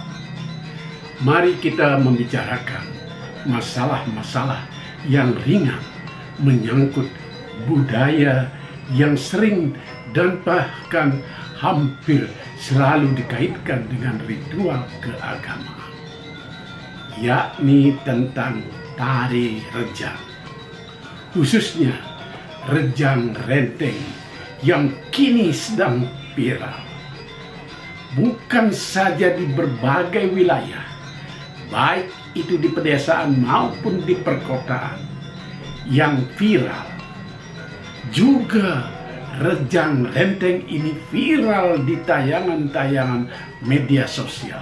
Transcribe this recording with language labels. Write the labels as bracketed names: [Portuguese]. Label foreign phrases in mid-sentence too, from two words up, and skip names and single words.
[Indonesian] Mari kita membicarakan masalah-masalah yang ringan menyangkut budaya yang sering dan bahkan hampir selalu dikaitkan dengan ritual keagamaan, yakni tentang tari rejang, khususnya rejang renteng yang kini sedang viral. Bukan saja di berbagai wilayah, baik itu di pedesaan maupun di perkotaan, yang viral. Juga rejang renteng ini viral di tayangan-tayangan media sosial.